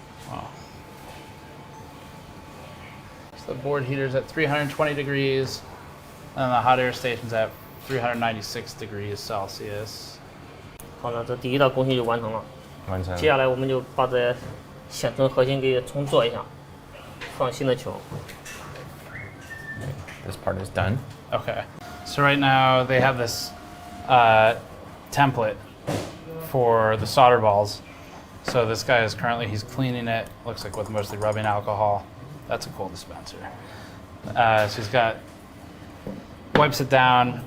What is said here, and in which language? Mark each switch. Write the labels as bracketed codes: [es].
[en] Wow. So the board heater's at 320 degrees, and the hot air station's at 396 degrees Celsius. [zh] 好了，这第一道工序就完成了。完成。接下来我们就把这显存核心给重做一下，放新的球。 [en] This part is done. Okay. So right now they have this template for the solder balls. So this guy is he's cleaning it, looks like with mostly rubbing alcohol. That's a cool dispenser. So he's wipes it down.